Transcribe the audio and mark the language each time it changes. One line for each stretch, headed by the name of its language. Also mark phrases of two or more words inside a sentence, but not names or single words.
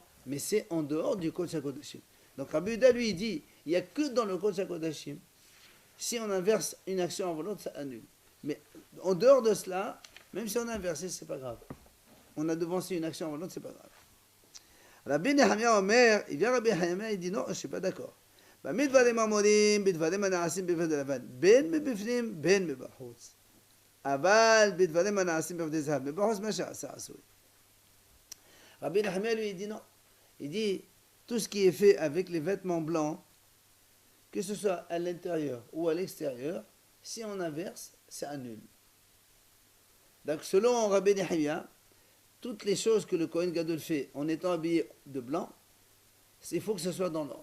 French: Mais c'est en dehors du Kodesh HaKodashim. Donc Rabbi Yehuda lui dit, il n'y a que dans le Kodesh HaKodashim. Si on inverse une action avant l'autre, ça annule. Mais en dehors de cela, même si on a inversé, c'est pas grave. On a devancé une action avant l'autre, c'est pas grave. Rabbi Nehemiah Omer, il vient Rabbi Nehemiah, il dit non, je suis pas d'accord.
Hebrew: במדברים אמורים, בדברים הנעשים בבגדי לבן, בין מבפנים, בין מבחוץ. אבל בדברים הנעשים בבגדי זהב, מבחוץ מה שעשה עשוי.
French: Rabbi Nehemiah lui, il dit non. Il dit, tout ce qui est fait avec les vêtements blancs, que ce soit à l'intérieur ou à l'extérieur, si on inverse, ça annule. Donc selon Rabbi Nehemiah, toutes les choses que le Kohen Gadol fait en étant habillé de blanc, il faut que ce soit dans l'ordre.